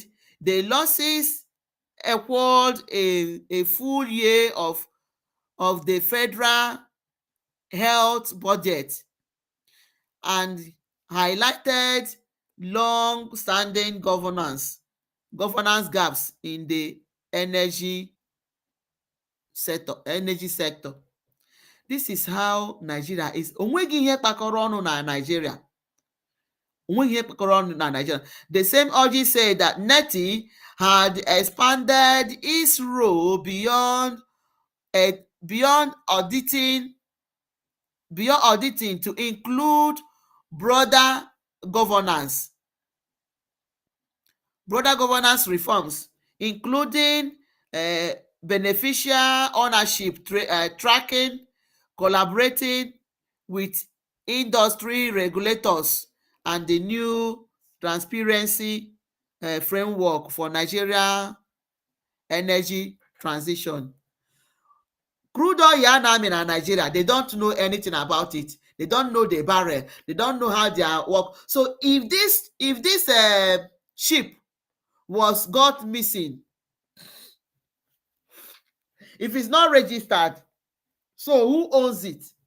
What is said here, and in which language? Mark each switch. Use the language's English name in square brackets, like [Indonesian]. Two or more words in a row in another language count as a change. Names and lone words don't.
[English] the losses equaled a full year of the federal health budget and highlighted long-standing governance gaps in the energy sector. This is how Nigeria is. [Igbo] Onweghị ihe kpakọrọ ọnụ na Nigeria. [English] The same Orji said that NETI had expanded its role beyond auditing to include broader governance reforms, including beneficial ownership tracking, collaborating with industry regulators, and the new transparency framework for Nigeria energy transition. Crude oil [Igbo] na-amị na Nigeria, [English] they don't know anything about it. They don't know the barrel. They don't know how they work. So if this ship was got missing, if it's not registered, so who owns it?